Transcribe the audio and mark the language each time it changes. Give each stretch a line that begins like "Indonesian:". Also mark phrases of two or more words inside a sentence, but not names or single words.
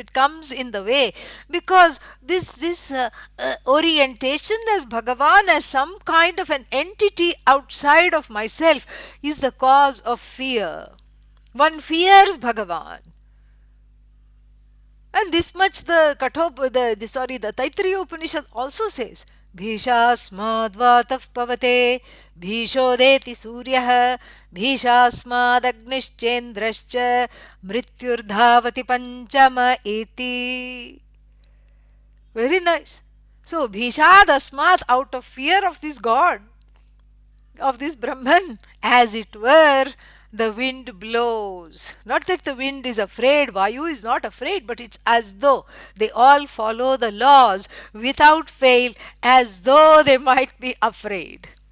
English: It comes in the way because this orientation as Bhagavan, as some kind of an entity outside of myself, is the cause of fear. One fears Bhagavan. And this much the Taittiriya Upanishad also says.
Sanskrit: Bhishasmadvatah pavate bhishodeti suryah bhishasmadagnischendrascha mrityurdhavati panchama eti.
English: Very nice. So
Sanskrit: Bhishad Asmat,
English: out of fear of this God, of this Brahman, as it were, the wind blows. Not that the wind is afraid, Vayu is not afraid, but it's as though they all follow the laws without fail, as though they might be afraid.